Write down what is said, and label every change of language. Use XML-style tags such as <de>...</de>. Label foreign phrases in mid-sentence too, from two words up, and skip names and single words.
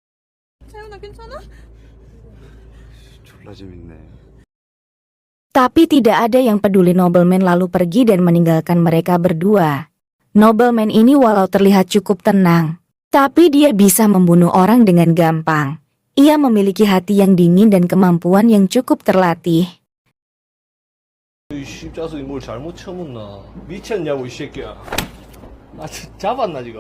<id>Tapi tidak ada yang peduli. Nobleman lalu pergi dan meninggalkan mereka berdua. Nobleman ini walau terlihat cukup tenang, tapi dia bisa membunuh orang dengan gampang. Ia memiliki hati yang dingin dan kemampuan yang cukup terlatih.</id> <ko>이 십자석이 뭘 잘못 쳐먹나? 미쳤냐고 이 새끼야. 나 잡았나 지금?</ko>